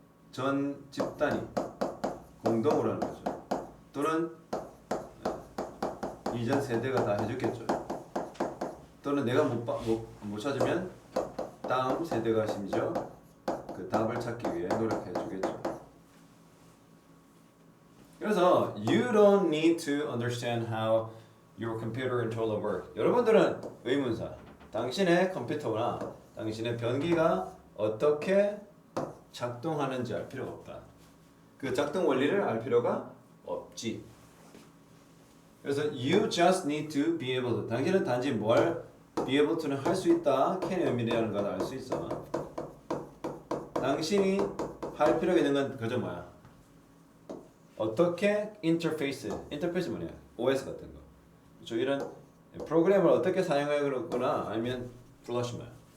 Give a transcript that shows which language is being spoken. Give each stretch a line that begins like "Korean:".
Korean: 전 집단이 공동으로 하는 거죠. 또는 이전 세대가 다 해줬겠죠. 또는 내가 못 찾으면 다음 세대가 심지어 그 답을 찾기 위해 노력해 주겠죠. 그래서
English: you don't need to understand how your computer controller work.
Korean: 여러분들은 의문사, 당신의 컴퓨터나 당신의 변기가 어떻게 작동하는지 알 필요가 없다. 그 작동 원리를 알 필요가 없지. 그래서
English: you just need to be able to.
Korean: 당신은 단지 뭘 be able to는 할 수 있다. can의 의미라는 걸 알 수 있어. 당신이 할 필요가 있는 건 그저 뭐야? 어떻게 인터페이스 뭐냐? OS 같은 거. 그렇죠? 이런 프로그램을 어떻게 사용하거나 아니면 플러시 뭐야?